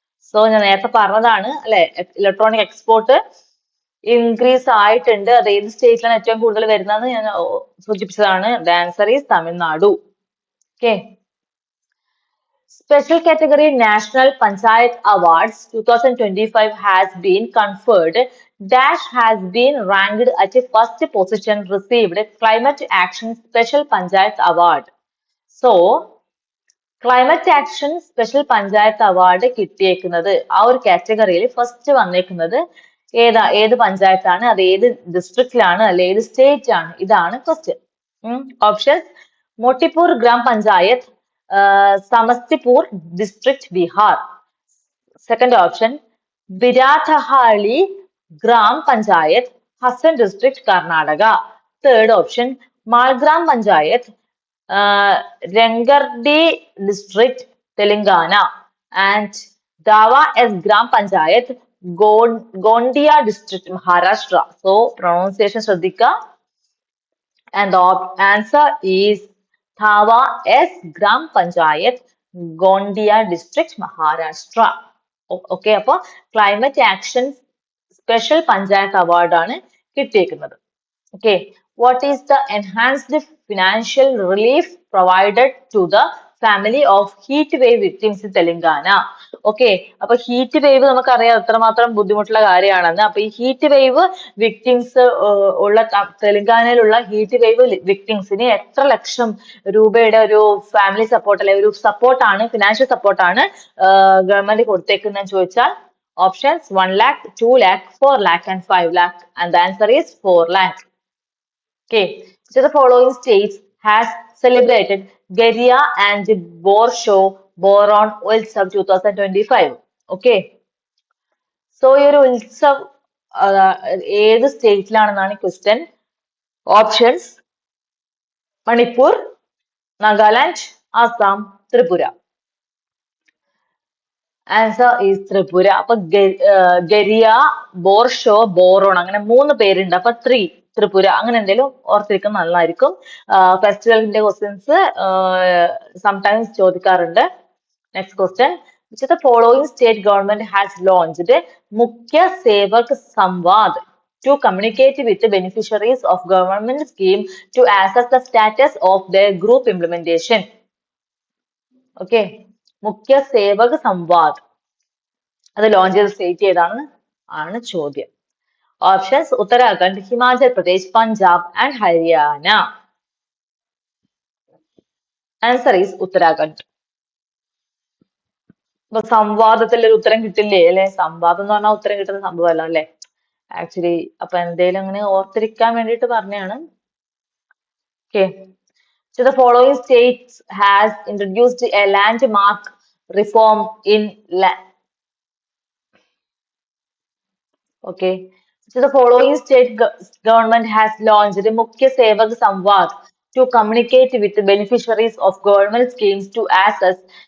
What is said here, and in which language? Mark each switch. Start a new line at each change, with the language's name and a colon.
Malayalam: So ഞാൻ നേരത്തെ പറഞ്ഞതാണ് അല്ലെ, ഇലക്ട്രോണിക് എക്സ്പോർട്ട് ഇൻക്രീസ് ആയിട്ടുണ്ട്. അത് ഏത് സ്റ്റേറ്റിലാണ് ഏറ്റവും കൂടുതൽ വരുന്നതെന്ന് ഞാൻ സൂചിപ്പിച്ചതാണ്.
English: The answer is Tamil Nadu. Okay. Special category National Panchayat Awards 2025 has been conferred. Dash has been ranked at first position, received Climate Action Special Panchayat Award.
Malayalam: So, climate action special panchayat award കിട്ടിയേക്കുന്നത് ആ ഒരു കാറ്റഗറിയിൽ ഫസ്റ്റ് വന്നേക്കുന്നത് ഏത് പഞ്ചായത്താണ്, അത് ഏത് ഡിസ്ട്രിക്റ്റിലാണ്, അല്ലെ ഏത് സ്റ്റേറ്റ് ആണ്? ഇതാണ് question. Options മോട്ടിപ്പൂർ gram panchayat, Samastipur district, Bihar. Second option ബിരാഥഹാളി gram panchayat, Hasan district, Karnataka.
English: Third option Malgram panchayat, Rengardi district, Telangana, and Dawa S Gram Panchayat, Gondia district, Maharashtra. So pronunciation Shraddhika, and the answer is Dawa S Gram Panchayat, Gondia district, Maharashtra.
Malayalam: Okay, appo climate action special panchayat award ആണ് കിട്ടിയേക്കുന്നത്.
English: Okay, what is the enhanced financial relief provided to the family of heat wave victims in Telangana?
Malayalam: Okay, അപ്പൊ heat wave നമുക്കറിയാം എത്രമാത്രം ബുദ്ധിമുട്ടുള്ള കാര്യമാണെന്ന്. അപ്പൊ ഈ heat wave victims ഉള്ള തെലങ്കാനയിലുള്ള ഹീറ്റ് വേവ് വിക്ടിംസിന് എത്ര ലക്ഷം രൂപയുടെ ഒരു ഫാമിലി സപ്പോർട്ട് അല്ലെ ഒരു സപ്പോർട്ടാണ്, ഫിനാൻഷ്യൽ സപ്പോർട്ടാണ് ഗവൺമെന്റ് കൊടുത്തേക്കുന്നതെന്ന് ചോദിച്ചാൽ options
English: 1 lakh, 2 lakh, 4 lakh and 5 lakh, and the answer is 4 lakh. Okay, which of the following states has celebrated Geria and Borsho Boron Utsav 2025?
Malayalam: Okay, so ഈ ഒരു ഉത്സവ് ഏത് സ്റ്റേറ്റിലാണെന്നാണ് question. Options Manipur, Nagaland, Assam, Tripura.
English: Answer is Tripura.
Malayalam: അപ്പൊ ഗരിയ, ബോർഷോ, boron അങ്ങനെ 3 പേരുണ്ട്. അപ്പൊ ത്രിപുര അങ്ങനെ എന്തെങ്കിലും ഓർത്തിരിക്കുന്നത് നല്ലതായിരിക്കും. ഫെസ്റ്റിവലിന്റെ ക്വസ്റ്റ്യൻസ് സംടൈംസ് ചോദിക്കാറുണ്ട്. Next question.
English: Which of the following state government has launched Mukhya Sevak Samvad to communicate with the beneficiaries of government scheme to assess the status of their group implementation?
Malayalam: Okay, മുഖ്യ സേവക് സംവാദ് അത് launch ചെയ്ത state ഏതാണ് ചോദ്യം. Options Uttarakhand, Himachal Pradesh, Punjab and Haryana.
English: Answer is Uttarakhand.
Malayalam: അപ്പൊ സംവാദത്തിൽ ഒരു ഉത്തരം കിട്ടില്ലേ അല്ലെ? സംവാദം എന്ന് പറഞ്ഞാൽ ഉത്തരം കിട്ടുന്ന സംഭവമല്ല അല്ലെ ആക്ച്വലി. അപ്പൊ എന്തേലും അങ്ങനെ ഓർത്തിരിക്കാൻ വേണ്ടിയിട്ട് പറഞ്ഞാണ്. Okay.
English: So the following states has introduced a landmark reform in okay. So the following state government has launched the Mukhya Sevak Samvad to communicate with the beneficiaries of government schemes to assess